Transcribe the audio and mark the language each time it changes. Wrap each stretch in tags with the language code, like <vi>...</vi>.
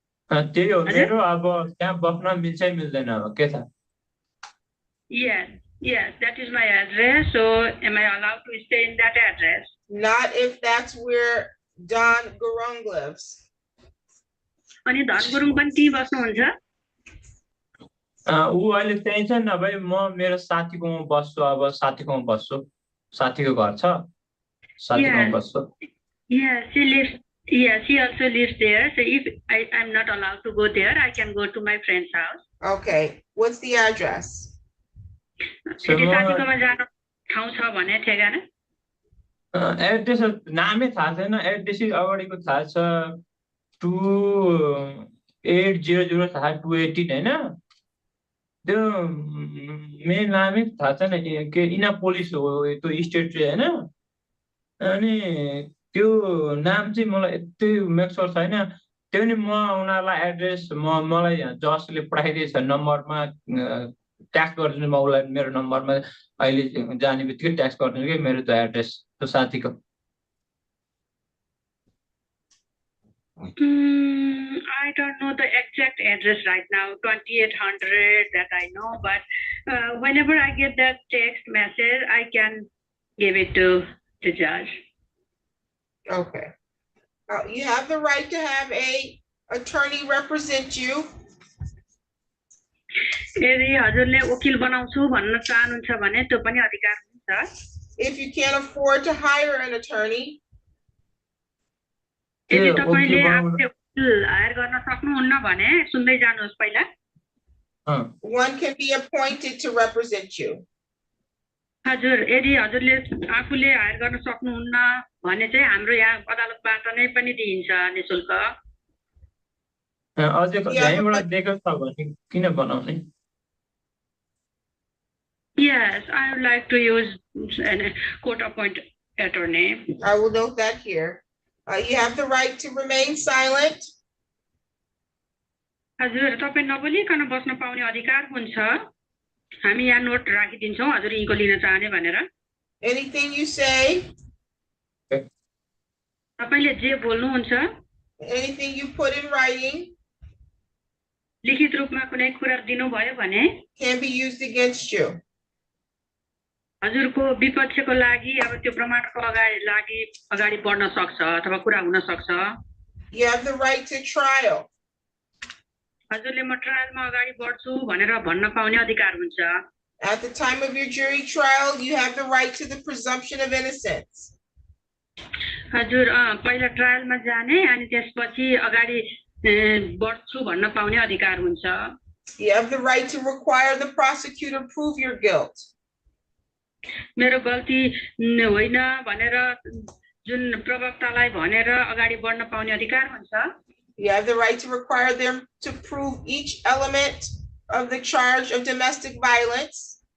<ne>त्यही हो मेरो अब त्यहाँ बस्न मिल्छ मिल्दैन अब के छ?</ne> <en>Yes, that is my address. So am I allowed to stay in that address? Not if that's where Don Gurung lives.</en> <ne>अनि धन गुरुङ पनि त्यही बस्नुहुन्छ? ऊ अहिले त्यही छ नभए म मेरो साथीकोमा बस्छु अब साथीकोमा बस्छु साथीको घर छ साथीकोमा बस्छु।</ne> <en>Yeah, she also lives there. So if I'm not allowed to go there, I can go to my friend's house. Okay, what's the address?</en> <ne>साथीकोमा जानु ठाउँ छ भने ठेगाना? एड्रेस नामै थाहा छैन एड्रेस अगाडिको थाहा छ 2800 थाहा 218 होइन त्यो मेन नामै थाहा छैन के इना पुलिस हो त्यो स्टेट चाहिँ होइन अनि त्यो नाम चाहिँ मलाई यति</ne> <en>make sure</en> <ne>छैन त्यो नि म उनीहरूलाई एड्रेस मलाई जसले पठाइदिएछ नम्बरमा ट्याक्स गरिदिनु म उसलाई मेरो नम्बरमा अहिले जाने बित्तिकै ट्याक्स गरिदिनु कि मेरो त्यो एड्रेस त्यो साथीको</ne> <en>I don't know the exact address right now, 2800 that I know, but whenever I get that text message, I can give it to the judge. Okay. You have the right to have a attorney represent you.</en> <ne>यदि हजुरले वकिल बनाउँछु भन्न चाहनुहुन्छ भने त्यो पनि अधिकार हुन्छ.</ne> <en>If you can't afford to hire an attorney,</en> <ne>यदि तपाईले आफूले वकिल हायर गर्न सक्नुहुन्न भने सुन्दै जानुहोस् पहिला.</ne> <en>one can be appointed to represent you.</en> <ne>हजुर यदि हजुरले आफूले हायर गर्न सक्नुहुन्न भने चाहिँ हाम्रो यहाँ अदालतबाट नै पनि दिइन्छ निशुल्क. अझै यहीँबाट दिएको छ भने किन बनाउने?</ne> <en>Yes, I would like to use a court-appointed attorney. I will note that here. You have the right to remain silent.</en> <ne>हजुर तपाईं नबोलिकन बस्न पाउने अधिकार हुन्छ. हामी यहाँ नोट राखिदिन्छौँ हजुर यिनको लिन चाहने भनेर.</ne> <en>Anything you say,</en> <ne>तपाईले जे बोल्नुहुन्छ,</ne> <en>anything you put in writing,</en> <ne>लिखित रूपमा कुनै कुरा दिनुभयो भने</ne> <en>can be used against you.</en> <ne>हजुरको विपक्षको लागि अब त्यो प्रमाणको अगाडि बढ्न सक्छ अथवा कुरा हुन सक्छ.</ne> <en>You have the right to trial.</en> <ne>हजुरले म ट्रायलमा अगाडि बढ्छु भनेर भन्न पाउने अधिकार हुन्छ.</ne> <en>At the time of your jury trial, you have the right to the presumption of innocence.</en> <ne>हजुर पहिला ट्रायलमा जाने अनि त्यसपछि अगाडि बढ्छु भन्न पाउने अधिकार हुन्छ.</ne> <en>You have the right to require the prosecutor prove your guilt.</en> <ne>मेरो गल्ती होइन भनेर जुन प्रवक्तालाई भनेर अगाडि बढ्न पाउने अधिकार हुन्छ.</ne> <en>You have the right to require them to prove each element of the charge of domestic violence.</en>